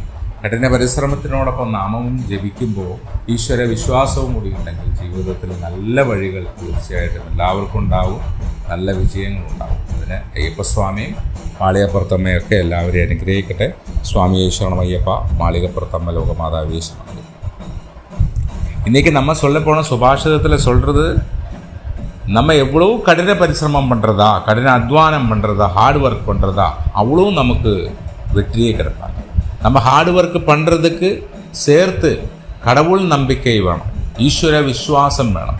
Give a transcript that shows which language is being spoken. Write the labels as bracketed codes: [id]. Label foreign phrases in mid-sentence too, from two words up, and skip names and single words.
[ml] കഠിന പരിശ്രമത്തിനോടൊപ്പം നാമവും ജപിക്കുമ്പോൾ ഈശ്വര വിശ്വാസവും കൂടി ഉണ്ടെങ്കിൽ ജീവിതത്തിൽ നല്ല വഴികൾ തീർച്ചയായിട്ടും എല്ലാവർക്കും ഉണ്ടാവും, നല്ല വിജയങ്ങളുണ്ടാവും. അതിന് അയ്യപ്പസ്വാമിയും മാളികപ്പുറത്തമ്മയൊക്കെ എല്ലാവരെയും അനുഗ്രഹിക്കട്ടെ. സ്വാമിയെ ശരണമയ്യപ്പ. മാളികപ്പുറത്തമ്മ ലോകമാതാവേ ശരണം. [ta] இன்றைக்கி நம்ம சொல்ல போன சுபாஷிதத்தில் சொல்கிறது, நம்ம எவ்வளோ கடின பரிசிரமம் பண்ணுறதா, கடின அத்வானம் பண்ணுறதா, [en] hard work [ta] பண்ணுறதா, அவ்வளோ நமக்கு வெற்றியே கிடைப்பாங்க. நம்ம [en] hard work [ta] பண்ணுறதுக்கு சேர்த்து கடவுள் நம்பிக்கை வேணும், ஈஸ்வர விஸ்வாசம் வேணும்.